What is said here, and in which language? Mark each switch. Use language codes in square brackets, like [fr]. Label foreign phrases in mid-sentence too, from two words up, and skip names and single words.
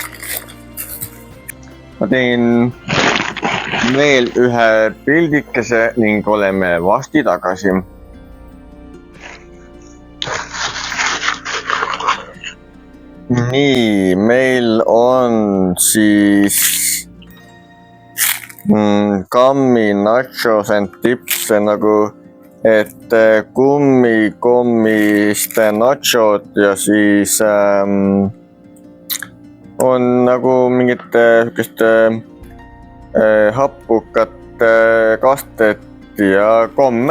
[et] Ma teen veel ühe pildikese ning oleme varsti tagasi. Nii, meil on siis [en] gummy nachos and dips [et] nagu, et kummikommiste nachod ja siis on nagu mingit happukat kastet ja komme.